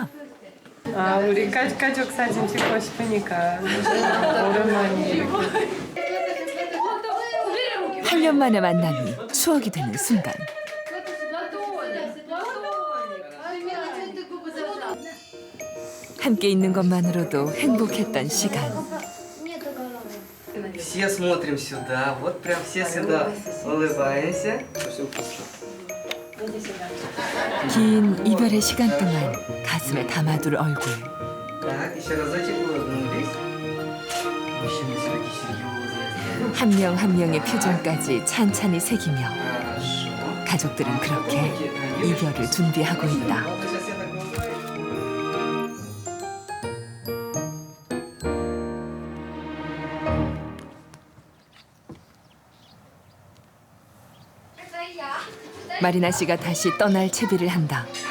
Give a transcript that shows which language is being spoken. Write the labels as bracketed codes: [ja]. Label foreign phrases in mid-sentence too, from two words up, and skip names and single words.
[ko] 우리 가족 사진 찍고 싶으니까 오랜만에. 8년 만에 만남이 추억이 되는 순간. 함께 있는 것만으로도 행복했던 시간. [ru] Все смотрим сюда, вот прям все сюда улыбаемся. [ko] 긴 이별의 시간 동안 가슴에 담아둘 얼굴. [ru] Так, еще разочек улыбнулись. Мужчины все-таки серьезные. [ko] 한 명 한 명의 표정까지 찬찬히 새기며 가족들은 그렇게 이별을 준비하고 있다. 마리나 씨가 다시 떠날 채비를 한다.